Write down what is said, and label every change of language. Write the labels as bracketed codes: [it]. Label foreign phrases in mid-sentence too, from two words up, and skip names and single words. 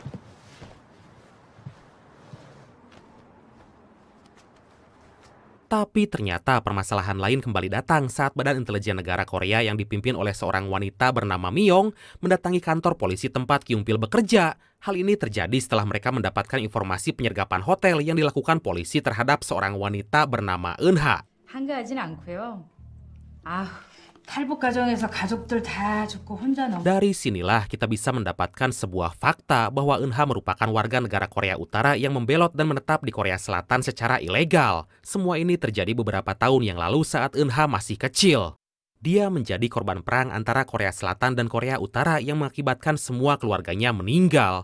[id] Tapi ternyata permasalahan lain kembali datang saat Badan Intelijen Negara Korea yang dipimpin oleh seorang wanita bernama Myong mendatangi kantor polisi tempat Kyung Pil bekerja. Hal ini terjadi setelah mereka mendapatkan informasi penyergapan hotel yang dilakukan polisi terhadap seorang wanita bernama Eun-ha. [ko] 한가하진 않고요. 탈북 과정에서 가족들 다 죽고 혼자 넘어. [id] Dari sinilah kita bisa mendapatkan sebuah fakta bahwa Eun-ha merupakan warga negara Korea Utara yang membelot dan menetap di Korea Selatan secara ilegal. Semua ini terjadi beberapa tahun yang lalu saat Eun-ha masih kecil. Dia menjadi korban perang antara Korea Selatan dan Korea Utara yang mengakibatkan semua keluarganya meninggal.